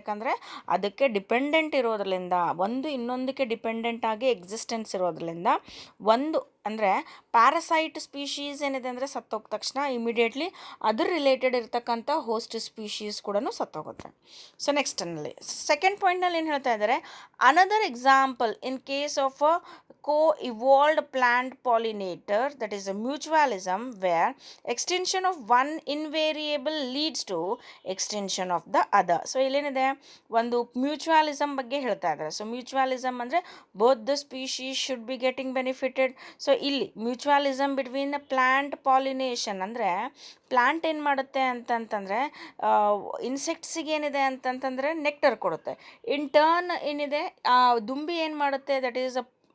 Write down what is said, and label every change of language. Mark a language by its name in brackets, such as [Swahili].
[Kannada] ಯಾಕಂದರೆ ಅದಕ್ಕೆ ಡಿಪೆಂಡೆಂಟ್ ಇರೋದ್ರಿಂದ, ಒಂದು ಇನ್ನೊಂದಕ್ಕೆ ಡಿಪೆಂಡೆಂಟ್ ಆಗಿ ಎಕ್ಸಿಸ್ಟೆನ್ಸ್ ಇರೋದ್ರಿಂದ, ಒಂದು ಅಂದರೆ ಪ್ಯಾರಸೈಟ್ ಸ್ಪೀಶೀಸ್ ಏನಿದೆ ಅಂದರೆ ಸತ್ತೋಗ ತಕ್ಷಣ ಇಮಿಡಿಯೇಟ್ಲಿ ಅದ್ರ ರಿಲೇಟೆಡ್ ಇರ್ತಕ್ಕಂಥ ಹೋಸ್ಟ್ ಸ್ಪೀಶೀಸ್ ಕೂಡ ಸತ್ತೋಗುತ್ತೆ. ಸೊ ನೆಕ್ಸ್ಟ್ನಲ್ಲಿ ಸೆಕೆಂಡ್ ಪಾಯಿಂಟ್ನಲ್ಲಿ ಏನು ಹೇಳ್ತಾ ಇದ್ದಾರೆ? [English] Another example in case of a coevolved plant pollinator, that is a mutualism, where extension of one invariable leads to extension of the other. [Kannada] So ಇಲ್ಲೇನಿದೆ, ಒಂದು mutualism ಬಗ್ಗೆ ಹೇಳ್ತಾ ಇದ್ದಾರೆ. ಸೊ ಮ್ಯೂಚುವಲಿಸಮ್ ಅಂದರೆ [English] Both the species should be getting benefited. [Kannada] So ಇಲ್ಲಿ mutualism between the plant pollination ಅಂದರೆ plant ಏನು ಮಾಡುತ್ತೆ ಅಂತಂತಂದರೆ ಇನ್ಸೆಕ್ಟ್ಸಿಗೆ ಏನಿದೆ ಅಂತಂತಂದರೆ ನೆಕ್ಟರ್ ಕೊಡುತ್ತೆ. [English] in turn [Kannada] ಏನಿದೆ ಆ ದುಂಬಿ ಏನು ಮಾಡುತ್ತೆ, [English] that is a